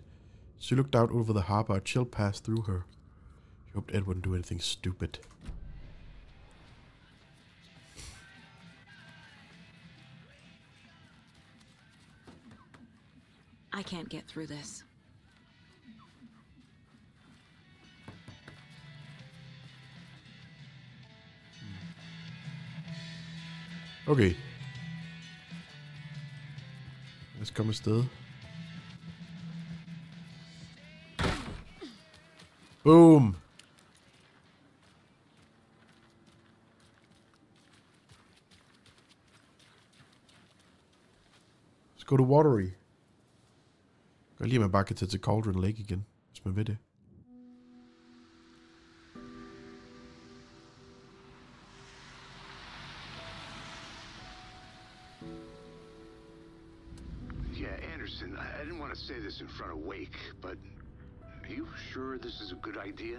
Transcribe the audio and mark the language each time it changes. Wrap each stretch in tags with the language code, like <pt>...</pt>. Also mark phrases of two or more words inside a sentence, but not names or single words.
<en>She looked out over the harbor. A chill passed through her. She hoped Ed wouldn't do anything stupid. I can't get through this. Okay.</en> <da>Lad os komme afsted. Boom!</da> <en>Let's go to Watery.</en> <da>Jeg kan lige, at man bare kan tage til Cauldron Lake igen, hvis man vil det.</da> <en>Yeah, Anderson, I didn't want to say this in front of Wake, but are you sure this is a good idea?</en>